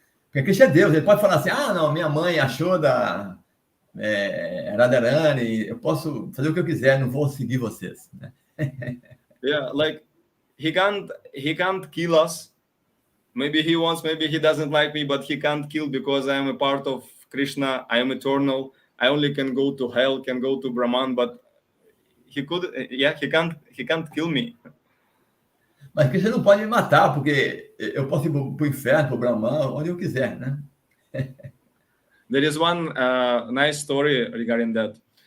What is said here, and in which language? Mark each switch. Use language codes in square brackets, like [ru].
[pt] Porque Krishna é Deus, ele pode falar assim, não, minha mãe achou da Radharani, eu posso fazer o que eu quiser, não vou seguir vocês. Né? [en] Yeah, like he can't kill us. Maybe he wants, maybe he doesn't like me, but he can't kill because I am a part of Krishna. I am eternal. I only can go to hell, can go to Brahman, but he can't kill me. [pt] Mas Krishna não pode me matar, porque eu posso ir para o inferno, para o Brahman, onde eu quiser, né? [en] There is one nice story regarding that.